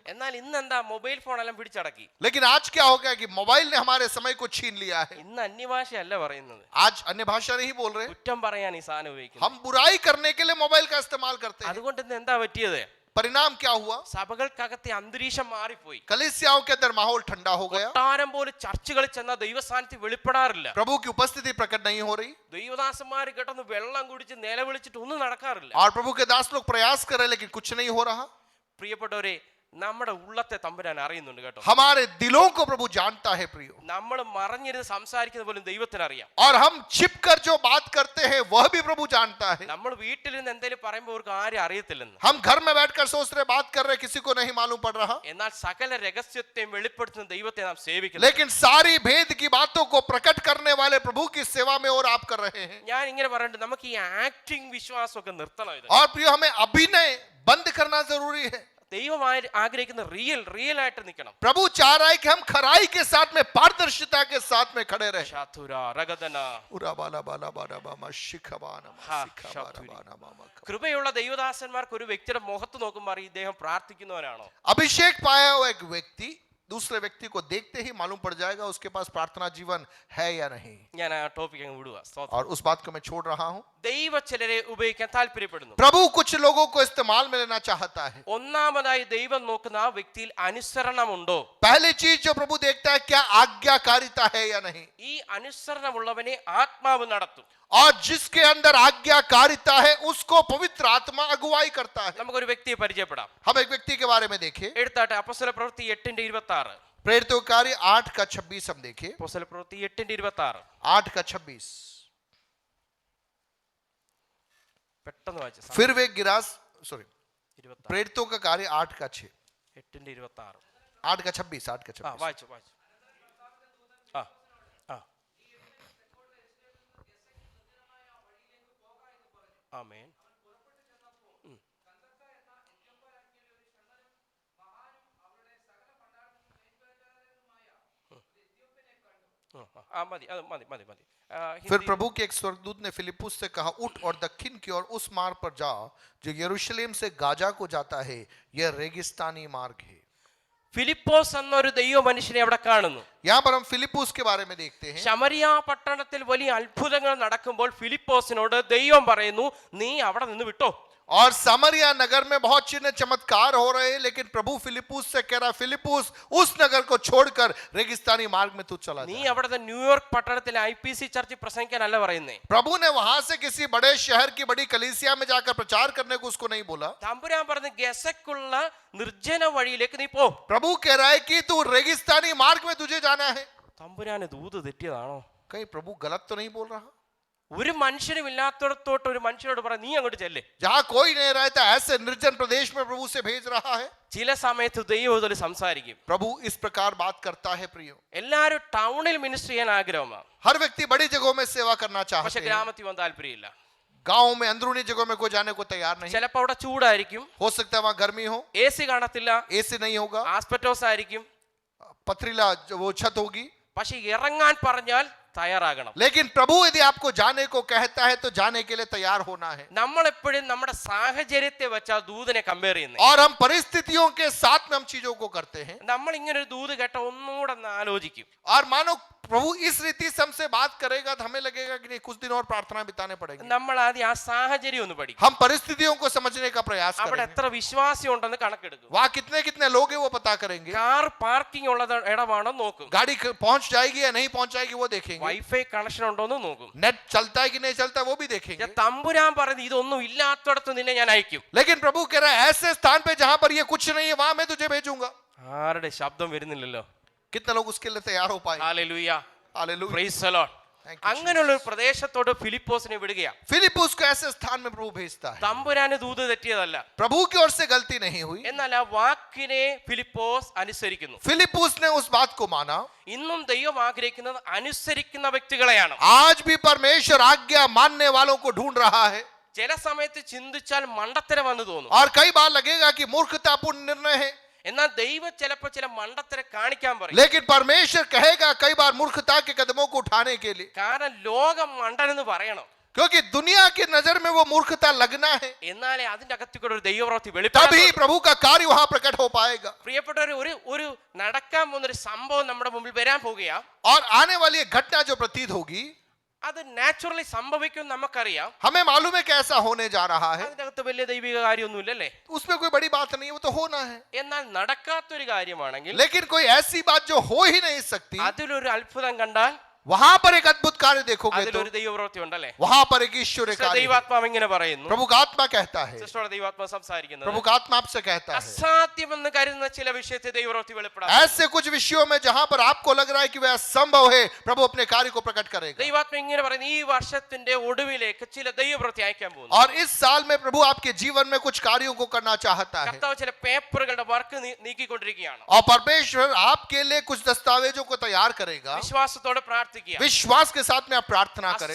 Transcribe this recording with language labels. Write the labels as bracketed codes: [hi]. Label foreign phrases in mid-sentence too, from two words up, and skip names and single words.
[ml] എന്നാൽ ഇന്ന് എന്താ, മൊബൈൽ ഫോൺ എല്ലാം പിടിച്ചടക്കി. [hi] लेकिन आज क्या हो गया कि मोबाइल ने हमारे समय को छीन लिया है। [ml] ഇന്ന് അന്യഭാഷയല്ല പറയുന്നത്, [hi] आज अन्य भाषा नहीं बोल रहे, [ml] കുറ്റം പറയാൻ ഈ സാധനം ഉപയോഗിക്കുന്നത്. [hi] हम बुराई करने के लिए मोबाइल का इस्तेमाल करते हैं। [ml] അതുകൊണ്ട് ഇന്ന് എന്താ പറ്റിയത്? [hi] परिणाम क्या हुआ? [ml] സഭകൾക്കകത്തെ അന്തരീക്ഷം മാറിപ്പോയി. [hi] कलीसियाओं के अंदर माहौल ठंडा हो गया, [ml] കൊട്ടാരം പോലെ ചർച്ചകളിൽ ചെന്ന ദൈവസാന്നിധ്യം വെളിപ്പെടാറില്ല. [hi] प्रभु की उपस्थिति प्रकट नहीं हो रही, [ml] ദൈവദാസന്മാര് കേട്ടൊന്ന് വെള്ളം കുടിച്ച് നിലവിളിച്ചിട്ട് ഒന്നും നടക്കാറില്ല. [hi] और प्रभु के दास लोग प्रयास कर रहे हैं लेकिन कुछ नहीं हो रहा। [ml] പ്രിയപ്പെട്ടവരെ, നമ്മുടെ ഉള്ളത്തെ തമ്പുരാൻ അറിയുന്നുണ്ട് കേട്ടോ. [hi] हमारे दिलों को प्रभु जानता है प्रियो, [ml] നമ്മൾ മറഞ്ഞിരുന്ന് സംസാരിക്കുന്ന പോലും ദൈവത്തിന് അറിയാം. [hi] और हम छिपकर जो बात करते हैं वह भी प्रभु जानता है। [ml] നമ്മൾ വീട്ടിൽ നിന്ന് എന്തെങ്കിലും പറയുമ്പോൾ അവർക്ക് ആരും അറിയത്തില്ലെന്ന്. [hi] हम घर में बैठकर सोच रहे बात कर रहे किसी को नहीं मालूम पड़ रहा, [ml] എന്നാൽ സകല രഹസ്യത്തെയും വെളിപ്പെടുത്തുന്ന ദൈവത്തെ നാം സേവിക്കുന്നു. [hi] लेकिन सारी भेद की बातों को प्रकट करने वाले प्रभु की सेवा में और आप कर रहे हैं। [ml] ഞാൻ ഇങ്ങനെ പറഞ്ഞിട്ട് നമുക്ക് ഈ ആക്ടിങ് വിശ്വാസമൊക്കെ നിർത്തണം. ഇത് [hi] और प्रियो हमें अभिनय बंद करना जरूरी है। [ml] ദൈവമായി ആഗ്രഹിക്കുന്ന റിയൽ ആയിട്ട് നിൽക്കണം. [hi] प्रभु चाह रहा है कि हम खराई के साथ में पारदर्शिता के साथ में खड़े रहे। ശാതുര രഗദന. [ml] കൃപയുള്ള ദൈവദാസന്മാർക്ക് ഒരു വ്യക്തിയുടെ മുഖത്ത് നോക്കുമ്പോൾ അറിയും ഇദ്ദേഹം പ്രാർത്ഥിക്കുന്നവനാണോ. [hi] अभिषेक पाया हुआ एक व्यक्ति दूसरे व्यक्ति को देखते ही मालूम पड़ जाएगा उसके पास प्रार्थना जीवन है या नहीं। [ml] ഞാൻ ആ ടോപ്പിക് അങ്ങ് വിടുക. [hi] और उस बात को मैं छोड़ रहा हूं। [ml] ദൈവ ചിലരെ ഉപയോഗിക്കാൻ താല്പര്യപ്പെടുന്നു. [hi] प्रभु कुछ लोगों को इस्तेमाल में लेना चाहता है। [ml] ഒന്നാമതായി ദൈവം നോക്കുന്ന ആ വ്യക്തിയിൽ അനുസരണമുണ്ടോ. [hi] पहली चीज जो प्रभु देखता है क्या आज्ञाकारिता है या नहीं। [ml] ഈ അനുസരണമുള്ളവനെ ആത്മാവ് നടത്തും. [hi] और जिसके अंदर आज्ञाकारिता है उसको पवित्र आत्मा अगुवाई करता है। [ml] നമുക്കൊരു വ്യക്തിയെ പരിചയപ്പെടാം. [hi] हम एक व्यक्ति के बारे में देखें। [ml] എടുത്താട്ടെ അപ്പോസ്തല പ്രവൃത്തി 8:26. [hi] प्रेरितों के कार्य 8:26 हम देखें। [ml] അപ്പോസ്തല പ്രവൃത്തി 8:26 8:26 പെട്ടെന്ന് വായിച്ചു. [hi] फिर वे गिरास सॉरी 26 प्रेरितों का कार्य 8:6 8:26 8:26 [ml] ആ വായിച്ചു. ആ ആ ആമേൻ. മതി അത് മതി മതി മതി. [hi] फिर प्रभु के एक स्वर्गदूत ने फिलिप्पुस से कहा उठ और दक्षिण की ओर उस मार्ग पर जा जो यरूशलेम से गाजा को जाता है, यह रेगिस्तानी मार्ग है। [ml] ഫിലിപ്പോസ് എന്നൊരു ദൈവ മനുഷ്യനെ അവിടെ കാണുന്നു. [hi] यहाँ पर हम फिलिप्पुस के बारे में देखते हैं। [ml] ശമരിയ പട്ടണത്തിൽ വലിയ അത്ഭുതങ്ങൾ നടക്കുമ്പോൾ ഫിലിപ്പോസിനോട് ദൈവം പറയുന്നു നീ അവിടെ നിന്ന് വിട്ടോ. [hi] और सामरिया नगर में बहुत चिन्ह चमत्कार हो रहे हैं, लेकिन प्रभु फिलिप्पुस से कह रहा फिलिप्पुस उस नगर को छोड़कर रेगिस्तानी मार्ग में तू चला [ml] നീ [hi] जा। [ml] അവിടുത്തെ ന്യൂയോർക്ക് പട്ടണത്തിലെ IPC ചർച്ച് പ്രസംഗിക്കാനല്ല പറയുന്നേ. [hi] प्रभु ने वहां से किसी बड़े शहर की बड़ी कलीसिया में जाकर प्रचार करने को उसको नहीं बोला। [ml] തമ്പുരാൻ പറഞ്ഞു ഗസക്കുള്ള നിർജ്ജന വഴിയിലേക്ക് നീ പോ. [hi] प्रभु कह रहा है कि तू रेगिस्तानी मार्ग में तुझे जाना है। [ml] തമ്പുരാന് ദൂത് തെറ്റിയതാണോ? [hi] कहीं प्रभु गलत तो नहीं बोल रहा? [ml] ഒരു മനുഷ്യനും ഇല്ലാത്തടത്തോട്ട് ഒരു മനുഷ്യനോട് പറ നീ അങ്ങോട്ട് ചെല്ലേ. [hi] जहां कोई नहीं रहता ऐसे निर्जन प्रदेश में प्रभु से भेज रहा है. [ml] ചില സമയത്ത് ദൈവത്തിൽ സംസാരിക്കും. [hi] प्रभु इस प्रकार बात करता है. प्रियो, [ml] എല്ലാവരും ടൗണിൽ മിനിസ്റ്റർ ചെയ്യാൻ ആഗ്രഹമാണ്. [hi] हर व्यक्ति बड़ी जगहों में सेवा करना [ml] പക്ഷെ [hi] चाहते हैं. [ml] ഗ്രാമത്തിൽ വന്ന് താല്പര്യമില്ല. [hi] गांव में अंदरूनी जगहों में कोई जाने को तैयार नहीं. [ml] ചിലപ്പോൾ അവിടെ ചൂടായിരിക്കും, [hi] हो सकता है वहां गर्मी हो, [ml] AC കാണത്തില്ല, [hi] एसी नहीं होगा, [ml] ആസ്പെറ്റോസ് ആയിരിക്കും. [hi] पथरीला वो छत होगी. [ml] പക്ഷെ ഇറങ്ങാൻ പറഞ്ഞാൽ തയ്യാറാകണം. [hi] लेकिन प्रभु यदि आपको जाने को कहता है तो जाने के लिए तैयार होना है. [ml] നമ്മൾ എപ്പോഴും നമ്മുടെ സാഹചര്യത്തെ വെച്ചാ ദൂതനെ കമ്പയർ ചെയ്യുന്നത്. [hi] और हम परिस्थितियों के साथ में हम चीजों को करते हैं. [ml] നമ്മൾ ഇങ്ങനെ ഒരു ദൂത് കേട്ട ഒന്നുകൂടെ ഒന്ന് ആലോചിക്കും. [hi] और मानो प्रभु इस रीति से हमसे बात करेगा तो हमें लगेगा कि नहीं, कुछ दिन और प्रार्थना बिताने पड़ेंगे. [ml] നമ്മൾ ആദ്യം ആ സാഹചര്യം ഒന്ന് പഠിക്കും. [hi] हम परिस्थितियों को समझने का प्रयास [ml] അവിടെ [hi] करेंगे. [ml] എത്ര വിശ്വാസം ഉണ്ടെന്ന് കണക്കെടുക്കും. [hi] वहां कितने कितने लोग हैं वो पता करेंगे. [en] car parking [ml] ഉള്ള ഇടമാണോ നോക്കും. [hi] गाड़ी पहुंच जाएगी या नहीं पहुंच जाएगी वो देखेंगे. [en] WiFi connection [ml] ഉണ്ടോ എന്ന് നോക്കും. [hi] नेट चलता है कि नहीं चलता है वो भी देखेंगे. [ml] തമ്പുരാൻ പറഞ്ഞ് ഇതൊന്നും ഇല്ലാത്തടത്ത് നിന്നെ ഞാൻ അയക്കും. [hi] लेकिन प्रभु कह रहा है ऐसे स्थान पे जहां पर ये कुछ नहीं है वहां मैं तुझे भेजूंगा. [ml] ആരുടെ ശബ്ദം വരുന്നില്ലല്ലോ. [hi] कितने लोग उसके लिए तैयार हो पाए. [ml] ഹല്ലേലൂയ, [hi] हालेलुया. [en] praise the Lord. [ml] അങ്ങനെയുള്ള ഒരു പ്രദേശത്തോട് ഫിലിപ്പോസിനെ വിടുകയാ. [hi] फिलिप्पुस को ऐसे स्थान में प्रभु भेजता है. [ml] തമ്പുരാന് ദൂത് തെറ്റിയതല്ല, [hi] प्रभु की ओर से गलती नहीं हुई. [ml] എന്നാൽ ആ വാക്കിനെ ഫിലിപ്പോസ് അനുസരിക്കുന്നു. [hi] फिलिप्पुस ने उस बात को माना. [ml] ഇന്നും ദൈവം ആഗ്രഹിക്കുന്നത് അനുസരിക്കുന്ന വ്യക്തികളെയാണ്. [hi] आज भी परमेश्वर आज्ञा मानने वालों को ढूंढ रहा है. [ml] ചില സമയത്ത് ചിന്തിച്ചാൽ മണ്ടത്തരം വന്നു തോന്നും. [hi] और कई बार लगेगा कि मूर्खतापूर्ण निर्णय है. [ml] എന്നാൽ ദൈവം ചിലപ്പോൾ ചില മണ്ടത്തരം കാണിക്കാൻ പറയും. [hi] लेकिन परमेश्वर कहेगा कई बार मूर्खता के कदमों को उठाने के लिए. [ml] കാരണം ലോകം മണ്ടനെന്ന് പറയണം. [hi] क्योंकि दुनिया की नजर में वो मूर्खता लगना है. [ml] എന്നാലേ അതിന്റെ അകത്തുകൂടെ ഒരു ദൈവപ്രവൃത്തി [hi] तभी [ml] വെളിപ്പെടും. [hi] प्रभु का कार्य वहां प्रकट हो पाएगा. [ml] പ്രിയപ്പെട്ടവർ, ഒരു നടക്കാൻ പോകുന്ന ഒരു സംഭവം നമ്മുടെ മുമ്പിൽ വരാൻ പോകുകയാ. [hi] और आने वाली एक घटना जो प्रतीत होगी [ml] അത് നാച്ചുറലി സംഭവിക്കും നമുക്കറിയാം. [hi] हमें मालूम है कैसा होने जा रहा है. [ml] അതിന്റെ അകത്ത് വലിയ ദൈവിക കാര്യമൊന്നുമില്ലല്ലേ. [hi] उसमें कोई बड़ी बात नहीं है, वो तो होना है. [ml] എന്നാൽ നടക്കാത്തൊരു കാര്യമാണെങ്കിൽ [hi] लेकिन कोई ऐसी बात जो हो ही नहीं सकती, [ml] അതിലൊരു അത്ഭുതം കണ്ടാൽ [hi] वहां पर एक अद्भुत कार्य देखोगे तो [ml] അതിലൊരു ദൈവപ്രവൃത്തി ഉണ്ടല്ലേ. [hi] वहां पर एक ईश्वरीय कार्य. [ml] ദൈവാത്മാവ് ഇങ്ങനെ പറയുന്നു. [hi] प्रभु का आत्मा कहता है. [ml] സിസ്റ്ററുടെ ദൈവാത്മാവ് സംസാരിക്കുന്നത്. [hi] प्रभु का आत्मा आपसे कहता है. [ml] അസാധ്യമെന്ന് കരുതുന്ന ചില വിഷയത്തെ ദൈവപ്രവൃത്തി വെളിപ്പെടാം. [hi] ऐसे कुछ विषयों में जहां पर आपको लग रहा है कि वह असंभव है, प्रभु अपने कार्य को प्रकट करेगा. [ml] ദൈവാത്മാവ് ഇങ്ങനെ പറയുന്നു, ഈ വർഷത്തിന്റെ ഒടുവിലേക്ക് ചില ദൈവപ്രവൃത്തി അയക്കാൻ പോകുന്നു. [hi] और इस साल में प्रभु आपके जीवन में कुछ कार्यों को करना चाहता है. [ml] കർത്താവ് ചില പേപ്പറുകളുടെ വർക്ക് നീക്കിക്കൊണ്ടിരിക്കുകയാണ്. [hi] और परमेश्वर आपके लिए कुछ दस्तावेजों को तैयार करेगा. [ml] വിശ്വാസത്തോടെ പ്രാർത്ഥിക്കുക. [hi] विश्वास के साथ में आप प्रार्थना करें.